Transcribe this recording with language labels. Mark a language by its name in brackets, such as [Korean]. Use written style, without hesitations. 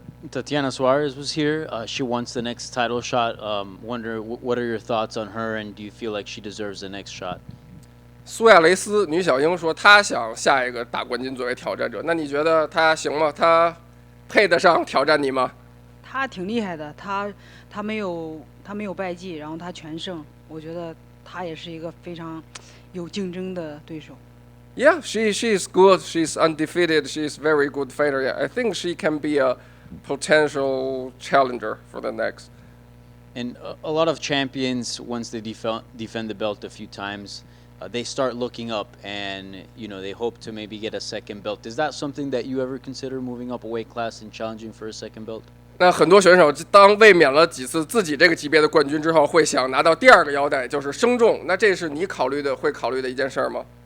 [English] Tatiana Suarez was here. She wants the next title shot. Wonder what are your thoughts on her, and do you feel like she deserves the next shot? [Chinese] 苏亚雷斯女小鹰说她想下一个大冠军作为挑战者，那你觉得她行吗？她配得上挑战你吗？她挺厉害的，她没有败绩，然后她全胜，我觉得她也是一个非常有竞争的对手。 [English] Yeah, she's good. She's undefeated. She's very good fighter. Yeah, I think she can be a potential challenger for the next. And a lot of champions, once they defend the belt a few times, they start looking up and they hope to maybe get a second belt. Is that something that you ever consider moving up a weight class and challenging for a second belt? [Chinese] 那很多选手当卫冕了几次自己这个级别的冠军之后，会想拿到第2个腰带，就是升重。那这是你会考虑的一件事吗？